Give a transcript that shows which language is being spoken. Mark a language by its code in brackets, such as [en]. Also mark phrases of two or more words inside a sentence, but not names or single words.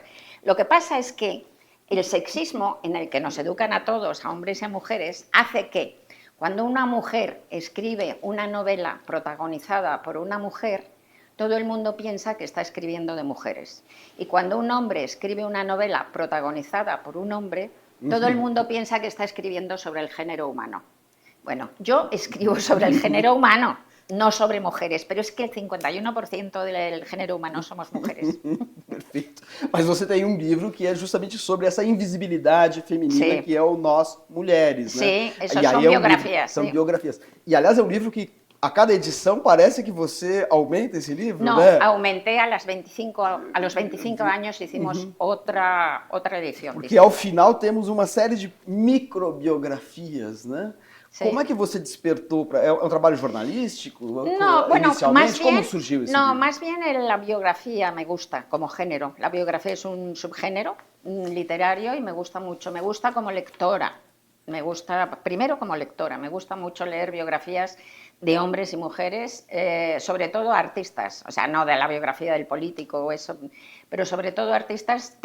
[es] Lo que pasa es que el sexismo en el que nos educan a todos, a hombres y a mujeres, hace que cuando una mujer escribe una novela protagonizada por una mujer, todo el mundo piensa que está escribiendo de mujeres. Y cuando un hombre escribe una novela protagonizada por un hombre, todo el mundo piensa que está escribiendo sobre el género humano. Bueno, yo escribo sobre el género humano, no sobre mujeres, pero es que el 51% del género humano somos mujeres. [pt] Perfeito. Mas você tem um livro que é justamente sobre essa invisibilidade feminina, que é o Nós Mulheres, né? Sim, são biografias. São biografias. E, aliás, é um livro que A cada edição parece que você aumenta esse livro, [es] No, [pt] né? [es] aumenté a los 25 años hicimos otra edición. [pt] Porque [es] distinta. [pt] ao final temos uma série de microbiografias, né? [es] Sí. [pt] Como é que você despertou para... É um trabalho jornalístico? [es] No, bueno, [pt] Inicialmente, como surgiu esse livro? [es] más bien la biografía me gusta como género. La biografía es un subgénero literario y me gusta mucho. Me gusta como lectora. Me gusta, primero como lectora, me gusta mucho leer biografías de hombres y mujeres, sobre todo artistas, o sea, no de la biografía del político o eso, pero sobre todo artistas.